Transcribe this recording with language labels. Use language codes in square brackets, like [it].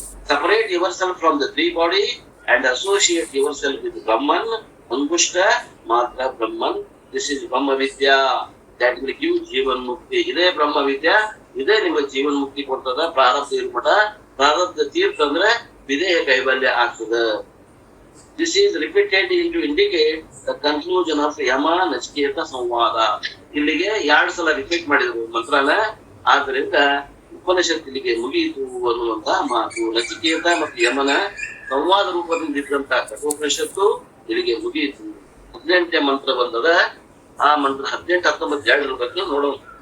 [en] Separate yourself from the 3 body and associate yourself with Brahman. [kn] ಅಂಗುಷ್ಟ ಮಾತ್ರ ಬ್ರಹ್ಮನ್. [en] This is Brahma Vidya that will give jivanmukti. [kn] ಇದೇ ಬ್ರಹ್ಮ ವಿದ್ಯಾ, ಇದೇ ನಿಮಗೆ ಜೀವನ್ ಮುಕ್ತಿ ಕೊಡ್ತದ. ಪ್ರಾರಬ್ಧ ಇರ್ಮಠ, ಪ್ರಾರಬ್ಧ ತೀರ್ಥ ಅಂದ್ರೆ ವಿದೇಹ ಕೈವಲ್ಯ ಆಗ್ತದ. [en] This is repeated to indicate the conclusion of Yama Nachiketa samvada. [kn] ಇಲ್ಲಿಗೆ 2 ಸಲ ರಿಪೀಟ್ ಮಾಡಿದ್ರು ಮಂತ್ರನ. ಆದ್ದರಿಂದ ಉಪನಿಷತ್ ಇಲ್ಲಿಗೆ ಮುಗಿಯಿತು ಅನ್ನುವಂತ ಮಾತು. ನಚಿಕೇತ ಮತ್ತು ಯಮನ ಸಂವಾದ ರೂಪದಿಂದ ಇದ್ದಂತ ಕಠೋಪನಿಷತ್ತು ಇಲ್ಲಿಗೆ ಮುಗಿಯಿತು. 18ನೇ ಮಂತ್ರ ಬಂದದ. ಆ ಮಂತ್ರ 18, 19, 2 ಬಗ್ಗೆ ನೋಡೋಣ.